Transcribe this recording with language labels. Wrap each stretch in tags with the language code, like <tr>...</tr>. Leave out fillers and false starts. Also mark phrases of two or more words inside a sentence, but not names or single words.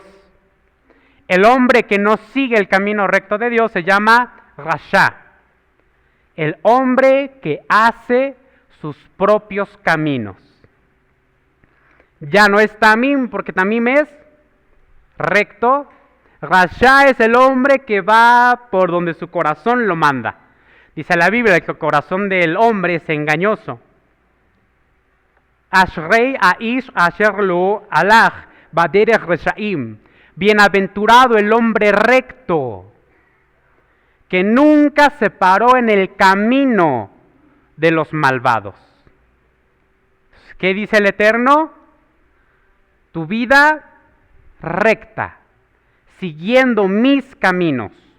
<es>El hombre que no sigue el camino recto de Dios se llama rasha, el hombre que hace sus propios caminos. Ya no es tamim, porque tamim es recto. Rasha es el hombre que va por donde su corazón lo manda. Dice la Biblia que el corazón del hombre es engañoso.</es> <he>אשרי האיש אשר לא הלך בדרך רשעים.</he> <es>Bienaventurado el hombre recto, que nunca se paró en el camino de los malvados. ¿Qué dice el Eterno? Tu vida recta, siguiendo mis caminos.</es>